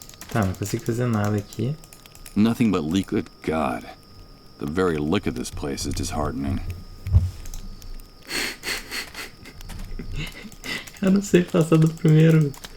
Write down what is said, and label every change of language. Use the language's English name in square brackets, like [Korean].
[Portuguese] Tá, não consigo fazer nada aqui. [English] Nothing but leak. Good God. The very look of this place is disheartening. [Portuguese] Eu não sei passar do primeiro.